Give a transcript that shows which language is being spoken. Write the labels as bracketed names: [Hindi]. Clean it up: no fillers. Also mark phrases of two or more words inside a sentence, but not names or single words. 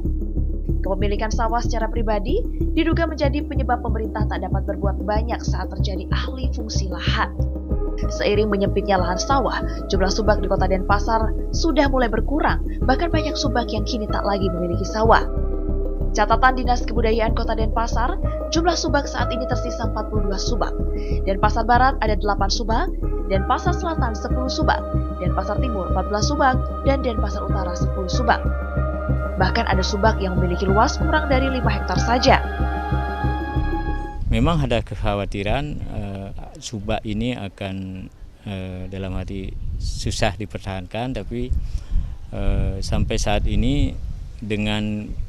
[Indonesian] Kepemilikan sawah secara pribadi diduga menjadi penyebab pemerintah tak dapat berbuat banyak saat terjadi alih fungsi lahan. Seiring menyempitnya lahan sawah, jumlah subak di Kota Denpasar sudah mulai berkurang, bahkan banyak subak yang kini tak lagi memiliki sawah. Catatan Dinas Kebudayaan Kota Denpasar, jumlah subak saat ini tersisa 42 subak. Denpasar Barat ada 8 subak, Denpasar Selatan 10 subak, Denpasar Timur 14 subak, dan Denpasar Utara 10 subak. Bahkan ada subak yang memiliki luas kurang dari 5 hektar saja. Memang ada kekhawatiran subak ini akan dalam arti susah dipertahankan, tapi sampai saat ini dengan